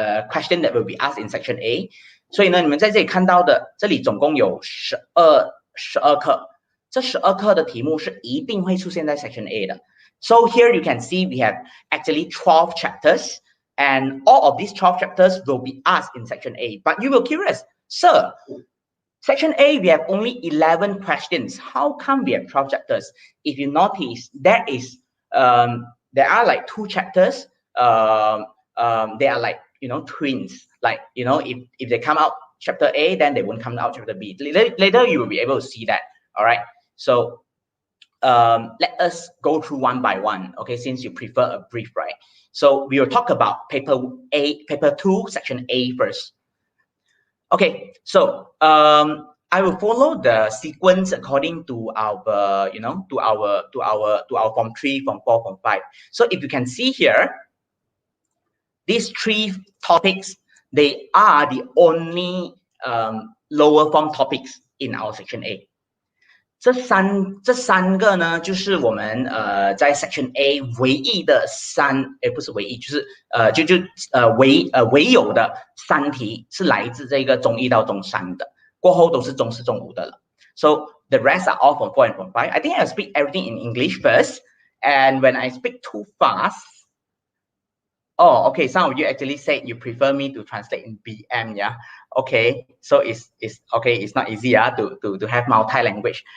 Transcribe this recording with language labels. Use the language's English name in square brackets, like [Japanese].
[English] question that will be asked in section A。 [Chinese] 所以呢，你们在这里看到的，这里总共有12课，这12课的题目是一定会出现在 section A 的。 [English] So here you can see we have actually 12 chapters, and all of these 12 chapters will be asked in section A. But you will curious, sir, section A we have only 11 questions. How come we have 12 chapters? If you notice, there are like 2 chapters. They are like twins. Like if they come out chapter A, then they won't come out chapter B. Later you will be able to see that. All right. So let us go through one by one. Okay, since you prefer a brief, right? So we will talk about paper 2, section A first. Okay, so I will follow the sequence according to our to our form 3, form 4, form 5. So if you can see here, these 3 topics, they are the only lower form topics in our section A. [Chinese] 这三个呢，就是我们在 section A 唯一的不是唯一，就是唯有的3题是来自这个中1到中3的，过后都是中4、中5的了。 [English] So the rest are all from 4 and from 5. I think I'll speak everything in English first, and when I speak too fast, oh, okay, some of you actually said you prefer me to translate in BM, yeah. Okay, so it's okay. It's not easy, to have multi-language.